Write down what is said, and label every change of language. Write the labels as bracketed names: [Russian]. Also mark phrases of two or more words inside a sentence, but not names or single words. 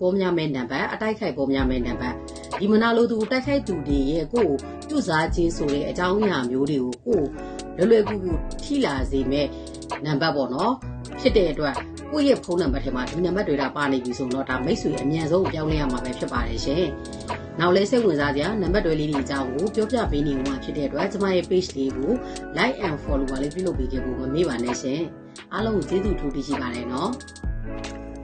[Burmese] ပေါ်များမဲ့နံပါတ်အတိုက်ခိုက်ပေါ်များမဲ့နံပါတ်ဒီမနာလိုသူတိုက်ခိုက်သူတွေရဲ့ကိုယ်ပြုစားခြင်းဆိုတဲ့အကြောင်းအရာမျိုးတွေကိုကိုလွယ်ကူကူထိလာစေမဲ့နံပါတ်ပေါ့နော်ဖြစ်တဲ့အတွက်ကိုယ့်ရဲ့ဖုန်းနံပါတ်ထဲမှာဒီနံပါတ်တွေကပါနေပြီဆိုတော့ဒါမိတ်ဆွေအမြန်ဆုံးပြောင်းလဲရမှာပဲဖြစ်ပါတယ်ရှင်။နောက်လေးစိတ်ဝင်စားစရာနံပါတ်တွေလေးတွေအကြောင်းကိုပြောပြပေးနေမှာဖြစ်တဲ့အတွက်ကျမရဲ့ page လေးကို [English] like and follow [Burmese] ပါလေးပြုလုပ်ပေးခဲ့ဖို့မမေ့ပါနဲ့ရှင်။အားလုံးကိုကျေးဇူးထူးတင်ရှိပါတယ်နော်။